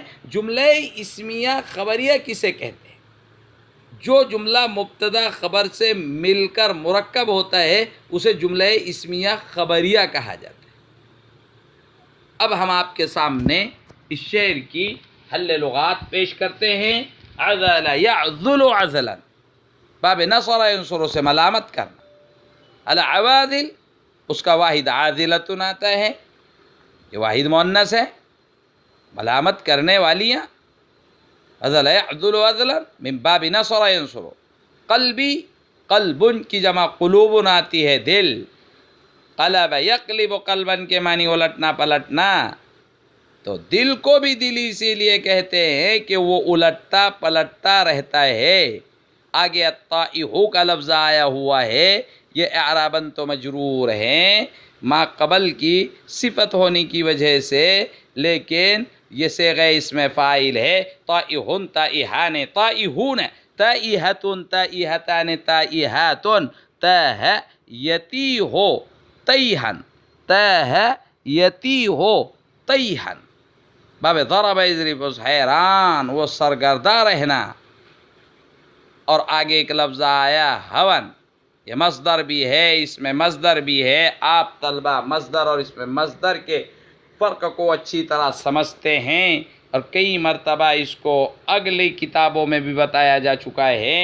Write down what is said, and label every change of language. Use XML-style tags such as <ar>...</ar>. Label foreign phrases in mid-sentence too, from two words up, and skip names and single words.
<ur>جملہ اسمیہ خبریہ کسے کہتے ہیں؟ جو جملہ مبتدا خبر سے مل کر مرکب ہوتا ہے اسے جملہ اسمیہ خبریہ کہا جاتا ہے۔ اب ہم آپ کے سامنے اس شعر کی حل لغات پیش کرتے ہیں۔</ur> <ar>عذل یعذل عزلا، باب نصر ینصر</ar> <ur>سے ملامت کرنا۔ العوادل اس کا واحد عاذلتن آتا ہے، یہ واحد مؤنث ہے، ملامت کرنے والیاں۔</ur> <ar>عذل یعذل عزلا من باب نصر ینصر۔</ar> <ur>قلبی قلب کی جمع قلوب آتی ہے، دل۔</ur> <ar>قلب یقلب قلبا</ar> <ur>کے معنی الٹنا پلٹنا، تو دل کو بھی دل اسی لیے کہتے ہیں کہ وہ الٹتا پلٹتا رہتا ہے۔ آگے الطائح کا لفظ آیا ہوا ہے، یہ اعراباً تو مجرور ہیں ما قبل کی صفت ہونے کی وجہ سے، لیکن یہ صیغہ اسم فاعل ہے۔</ur> <ar>طائحن طائحان طائحون طائحتن طائحتان طائحاتن تاہ یتیہ تیہن تاہ یتیہ تیہن، باب ضرب یضرب</ar> <ur>حیران وہ سرگردہ رہنا۔ اور آگے ایک لفظ آیا ہون، یہ مصدر بھی ہے، اس میں مصدر بھی ہے۔ آپ طلبہ مصدر اور اس میں مصدر کے فرق کو اچھی طرح سمجھتے ہیں، اور کئی مرتبہ اس کو اگلی کتابوں میں بھی بتایا جا چکا ہے۔</ur>